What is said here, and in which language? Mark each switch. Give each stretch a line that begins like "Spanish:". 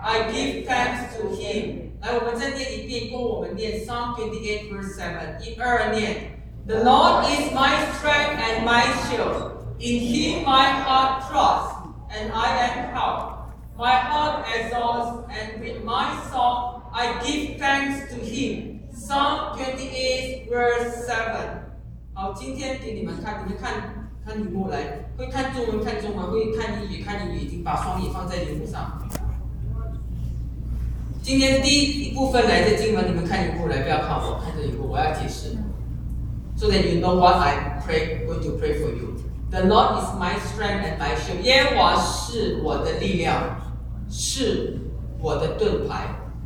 English: I give thanks to Him.
Chinese: 来，我们再念一遍，跟我们念
English: Psalm 28 verse 7。
Chinese: 一二念。
English: The Lord is my strength and my shield. In Him my heart trusts, and I am proud. My heart exalts, and with my song, I give thanks to Him. Psalm 28, verse 7.
Chinese: 好，今天给你们看，你们看看荧幕来，会看中文，看中文，会看英语，看英语，已经把双眼放在荧幕上。今天第一部分来的经文，你们看荧幕来，不要看我，看着荧幕，我要解释。
English: So that you know what I pray, going to pray for you. The Lord is my strength and my shield.
Chinese: 耶和华是我的力量，是我的盾牌。